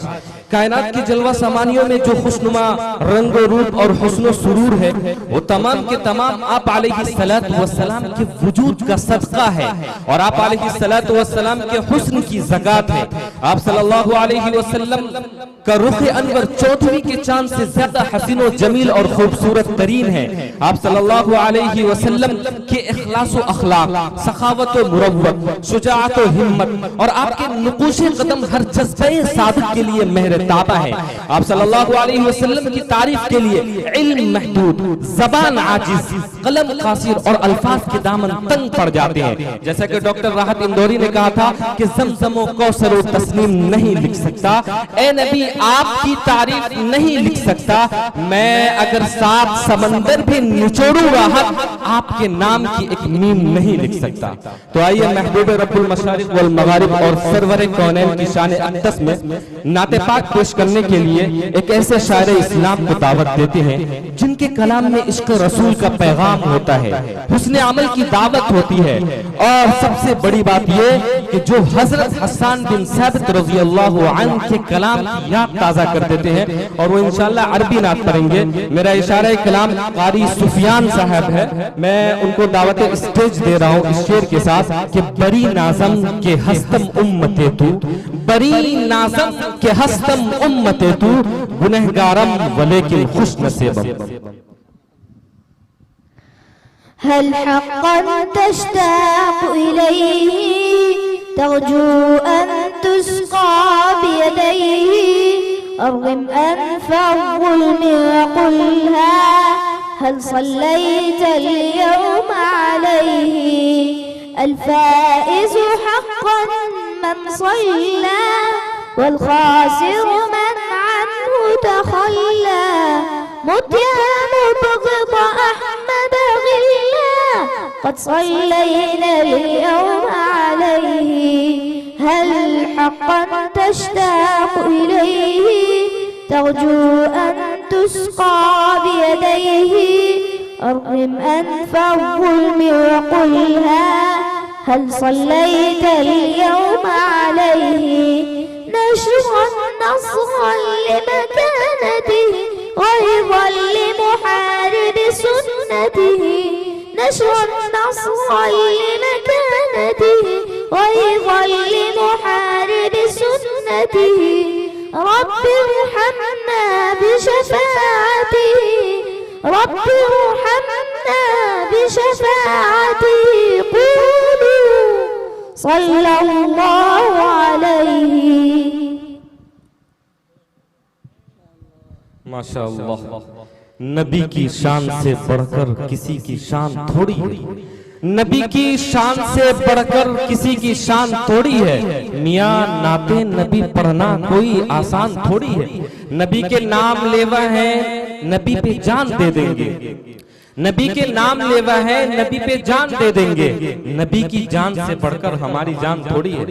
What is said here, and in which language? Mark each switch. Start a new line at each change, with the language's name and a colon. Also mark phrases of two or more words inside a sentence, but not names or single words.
Hindi: कायनात की जलवा सामानियों में जो खुशनुमा रंग रूप और हुस्न सुरूर है वो तमाम के तमाम आप
Arabic: عليه الصلاة والسلام
Hindi: के वजूद का सदका है और आप
Arabic: عليه الصلاة والسلام
Hindi: के हुस्न की ज़कात है। आप
Arabic: صلى الله عليه وسلم
Hindi: का रुख अनवर चौधरी के चांद से ज्यादा हसीन व जमील और खूबसूरत तरीन है। आप
Arabic: صلى الله عليه وسلم
Hindi: के इखलास व अखलाक, सखावत व मुरव्वत, शुजाअत व हिम्मत और आपके नुक़ूश कदम हर जज्बे सादिक के लिए मेहर ताबा है। आप
Arabic: صلى الله عليه وسلم
Hindi: की तारीफ के लिए इल्म महदूद, ज़बान आजिज, कलम कासिर और अल्फाज के दामन तंग पड़ जाते हैं। जैसा कि डॉक्टर राहत इंदौरी ने कहा था कि ज़मज़म व कौसर व तस्नीम नहीं लिख सकता, ए नबी आपकी तारीफ नहीं लिख सकता, मैं अगर 7 समंदर भी निचोड़ूं राहत आपके नाम की एक मीम नहीं लिख सकता। तो आइए महबूब
Arabic: رب المشارق والمغارب
Hindi: और सरवर कौनैन की शान अक़दस में नाते पाक पेश करने के लिए एक ऐसे शायर इस्लाम को दावत देते हैं जिनके कलाम में इश्क़ रसूल का पैगाम होता है, हुस्न अमल की दावत होती है और सबसे बड़ी बात यह कि जो हजरत हसन बिन साबित
Arabic: رضي الله عنه
Hindi: के कलाम की याद ताज़ा कर देते हैं और वो इंशाअल्लाह अरबी नात पढ़ेंगे। मेरा इशारा कलाम कारी सुफियान साहब है, मैं उनको दावत स्टेज दे रहा हूँ इस शेर के साथ कि
Persian: بری نازم که هستم امت تو, بری نازم که هستم امت تو, گنهگارم ولیکن خوش نصیبم.
Arabic: هل حقاً تشتاق إليه ترجو أن تسقى بيديه أرغم أنف الظلم وقلها هل صليت اليوم عليه الفائز حقاً من صلى والخاسر من عنه تخلى مت يا مبغض أحمد غلا قد صلينا اليوم عليه هل حقاً تشتاق إليه ترجو أن تسقى بيديه أرغم أنف الظلم وقلها هل صليت اليوم عليه نشراً نصراً لمكانته غيظاً لمحارب سنته نشراً نصراً لمكانته غيظاً لمحارب سنته ربي ارحمنا بشفاعته ربي ارحمنا بشفاعته قولوا صلى الله عليه.
Hindi: माशाअल्लाह, नबी की शान से बढ़कर किसी की शान थोड़ी है, नबी की शान से बढ़कर किसी की शान थोड़ी है। मियाँ नाते नबी पढ़ना कोई आसान थोड़ी है, नबी के नाम लेवा है नबी पे जान दे देंगे, नबी के नाम लेवा है नबी पे जान दे देंगे, नबी की जान से बढ़कर हमारी जान थोड़ी है।